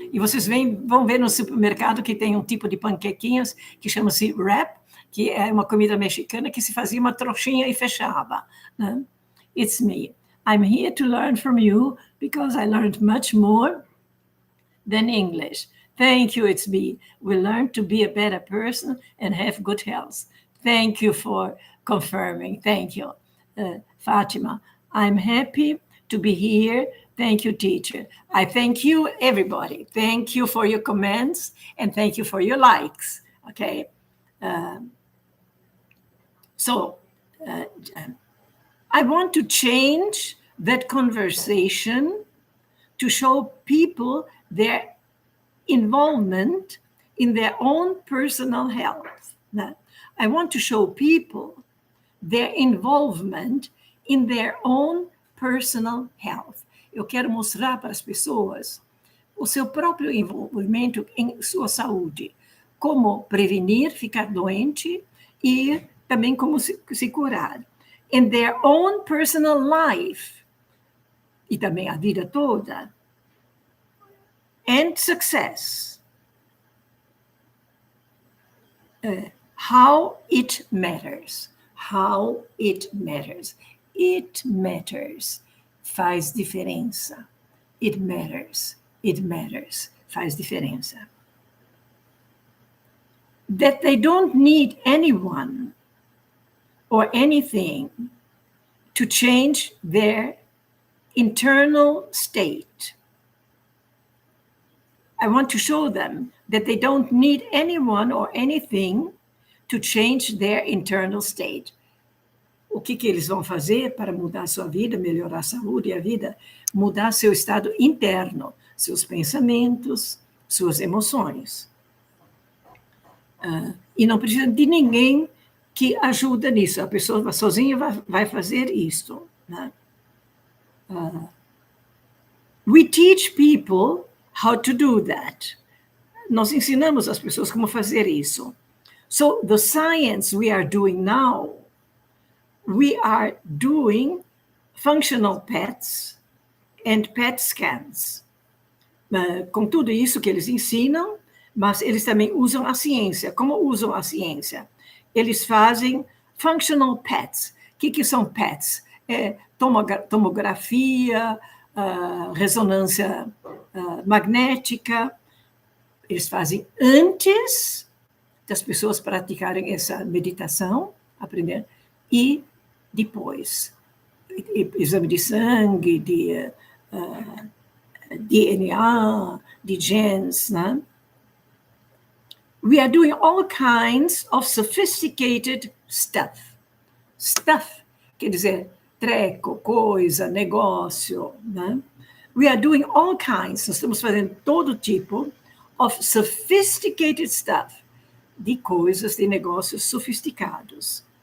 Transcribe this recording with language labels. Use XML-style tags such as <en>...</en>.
<pt>E vocês vão ver no supermercado que tem um tipo de panquequinhas que chama-se wrap, que é uma comida mexicana que se fazia uma trouxinha e fechava, né?</pt> <en>It's me. I'm here to learn from you because I learned much more than English. Thank you, it's me. We learned to be a better person and have good health. Thank you for confirming. Thank you. Fatima, I'm happy to be here. Thank you, teacher. I thank you, everybody. Thank you for your comments and thank you for your likes. Okay. So I want to change that conversation to show people their involvement in their own personal health. I want to show people their involvement in their own personal health.</en> <pt>Eu quero mostrar para as pessoas o seu próprio envolvimento em sua saúde, como prevenir ficar doente e também como se curar.</pt> <en>In their own personal life,</en> <pt>e também a vida toda.</pt> <en>And success. How it matters. How it matters. It matters.</en> <pt>Faz diferença.</pt> <en>It matters. It matters.</en> <pt>Faz diferença.</pt> <en>That they don't need anyone or anything to change their internal state. I want to show them that they don't need anyone or anything to change their internal state.</en> <pt>O que eles vão fazer para mudar a sua vida, melhorar a saúde e a vida? Mudar seu estado interno, seus pensamentos, suas emoções. E não precisa de ninguém que ajuda nisso. A pessoa sozinha vai fazer isso. Né?</pt> <en>We teach people how to do that.</en> <pt>Nós ensinamos as pessoas como fazer isso.</pt> <en>So the science we are doing now, we are doing functional PETs and PET scans.</en> <pt>Com tudo isso que eles ensinam, mas eles também usam a ciência. Como usam a ciência? Eles fazem functional PETs. O que são PETs? Tomografia, ressonância magnética. Eles fazem antes das pessoas praticarem essa meditação, aprender, e depois. Exame de sangue, de DNA, de genes, né?</pt> <en>We are doing all kinds of sophisticated stuff.</en> <pt>Stuff quer dizer treco, coisa, negócio, né?</pt> <en>We are doing all kinds,</en> <pt>nós estamos fazendo todo tipo</pt> <en>of sophisticated stuff,</en> <pt>de coisas, de negócios sofisticados.</pt>